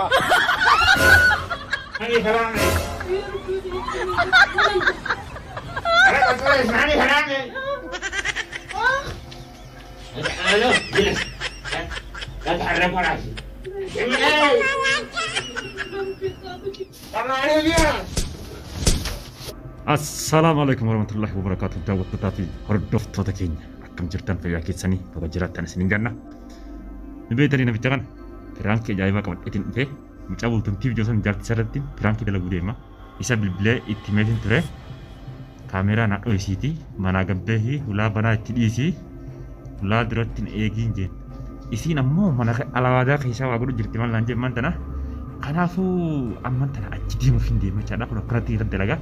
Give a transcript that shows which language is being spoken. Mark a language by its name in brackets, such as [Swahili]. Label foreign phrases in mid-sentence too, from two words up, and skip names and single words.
[Arabic] اسمعني كلامي. أنا أقول اسمعني كلامي. ألو جلس. لا تحرك راسي. السلام عليكم ورحمة الله وبركاته. [Oromo] daawwattootaafi hordoftoota keenya akkam jirtan fayyaa keessanii bakka jiraattan isiniin ganna. Ni beektanii namicha kana firaankii ajaa'ibaa qabadheetiin dhufee mucaa bultumtiif joosan jaartisa irratti firaankii dalaguu deema. Isa bilbilee itti meetiin ture kaameeraa naannoo isiiti manaa gabbee hulaa banaa itti dhiisii hulaa duratti eegiin jeen isiin ammoo mana alawaadaa keessaa waa godhu jirti maal naan jemmaan tana kanaafuu amman tana achi deemuuf hin deema jechaadha kun akkanatti irratti dalagaa.